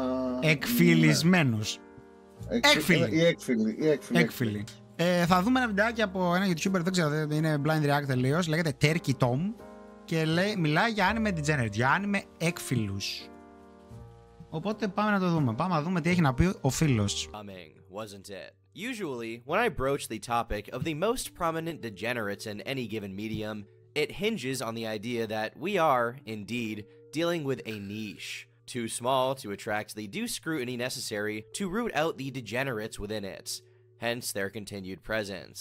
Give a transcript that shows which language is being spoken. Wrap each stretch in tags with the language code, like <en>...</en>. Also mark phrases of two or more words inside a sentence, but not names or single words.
<el>Εκφυλισμένους. Έκφυλοι. Θα δούμε ένα βιντεάκι από ένα YouTuber, δεν ξέρω, είναι</el> <en>blind react</en> <el>τελείως. Λέγεται Turkey Tom και μιλάει για</el> <en>Anime Degenerate,</en> <el>για Anime έκφυλους. Οπότε πάμε να το δούμε. Πάμε να δούμε τι έχει να πει ο φίλος.</el> <en>Wasn't it? Usually, when I broach the topic of the most prominent degenerates in any given medium, it hinges on the idea that we are, indeed, dealing with a niche, too small to attract the due scrutiny necessary to root out the degenerates within it, hence their continued presence.</en>